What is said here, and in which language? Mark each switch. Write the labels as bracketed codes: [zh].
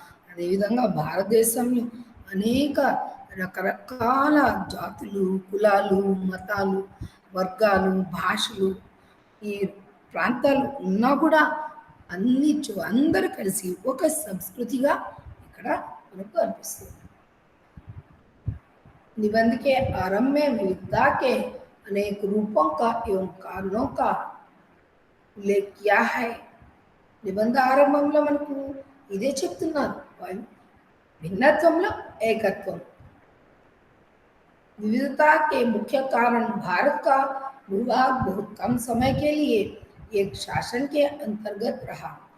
[te] అదేవిధంగా భారతదేశంలో అనేక రకరకాల జాతులు, కులాలు, మతాలు, వర్గాలు, భాషలు, ఈ ప్రాంతాలు ఉన్నా కూడా అందరూ కలిసి ఒక సంస్కృతిగా ఇక్కడ మనకు అనిపిస్తుంది. [hi] निबंध के आरंभ में विविधता के अनेक रूपों का एवं कारणों का उल्लेख किया है. [te] निबंध आरंभంలో మనకు ఇదే చెప్తున్నారు. भिन्नत्वంలో ఏకత్వం. [hi] विविधता के मुख्य कारण भारत का भूभाग बहुत कम समय के लिए एक शासन के अंतर्गत रहा.